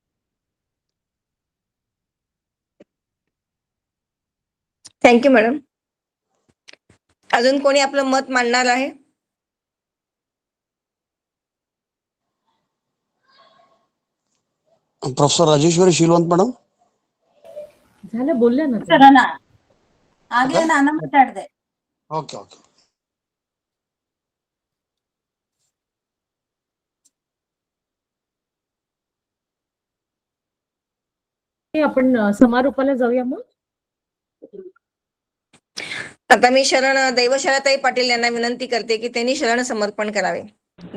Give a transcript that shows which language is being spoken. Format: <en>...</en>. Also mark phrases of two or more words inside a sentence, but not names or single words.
<en>Thank you madam.</en> <mr>अजून कोणी आपलं मत मांडणार आहे? प्रोफेसर राजेश्वरी शीलವಂತ ಮೇಡಮ್. झालं, बोलल्या ना तुम्ही.</mr> <kn>ಸರನಾ ಆಗ್ಲೇ ನಾನು ಮಾತಾಡ್ದೆ.</kn> <en>Okay okay.</en> <mr>आपण समारोपाला जाऊया मग. आता मी दैवशालाताई पाटील यांना विनंती करते की त्यांनी शरण समर्पण करावे.</mr>